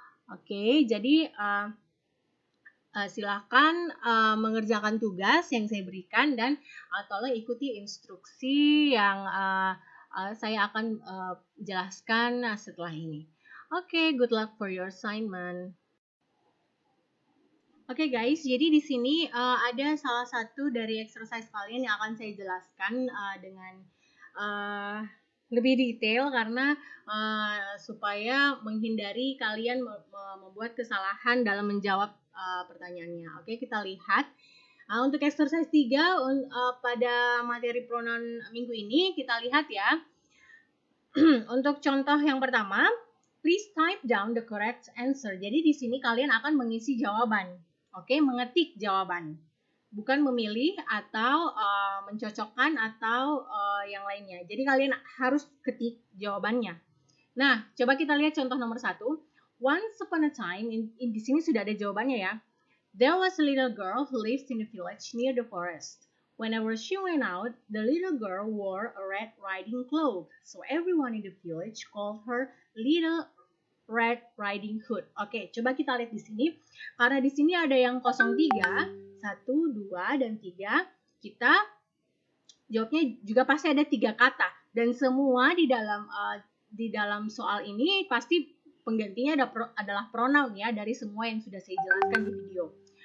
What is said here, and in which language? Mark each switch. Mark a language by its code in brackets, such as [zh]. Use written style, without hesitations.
[id] Oke, jadi silakan mengerjakan tugas yang saya berikan dan tolong ikuti instruksi yang saya akan jelaskan setelah ini. [en] Oke, good luck for your assignment. [id] Oke guys, jadi di sini ada salah satu dari exercise kalian yang akan saya jelaskan dengan lebih detail karena supaya menghindari kalian membuat kesalahan dalam menjawab pertanyaannya. Oke, kita lihat. Untuk exercise 3 pada materi pronoun minggu ini kita lihat ya. Untuk contoh yang pertama, [en] please type down the correct answer. [id] Jadi di sini kalian akan mengisi jawaban. Oke, mengetik jawaban. Bukan memilih atau mencocokkan atau yang lainnya. Jadi kalian harus ketik jawabannya. Nah, coba kita lihat contoh nomor 1. [en] Once upon a time, [id] di sini sudah ada jawabannya ya. [en] There was a little girl who lived in a village near the forest. Whenever she went out, the little girl wore a Red Riding Cloak, so everyone in the village called her Little Red Riding Hood. [id] Oke, coba kita lihat di sini. Karena di sini ada yang 03, 1, 2, dan 3. Kita jawabnya juga pasti ada 3 kata. Dan semua di dalam soal ini pasti penggantinya adalah pronoun ya dari semua yang sudah saya jelaskan di video.